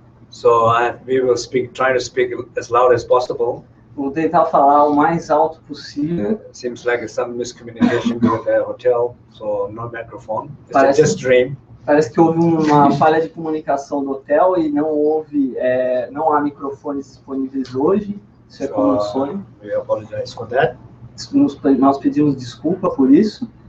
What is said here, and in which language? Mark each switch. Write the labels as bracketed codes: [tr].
[en] So we will try to speak as loud as possible. [pt] Vou tentar falar o mais alto possível. [en] Seems like some miscommunication with the hotel, so no microphone. It's just dream. [pt] Parece que houve uma falha de comunicação do hotel e não há microfones disponíveis hoje. Isso é como um sonho. [en] We apologize for that. [pt] Nós pedimos desculpa por isso.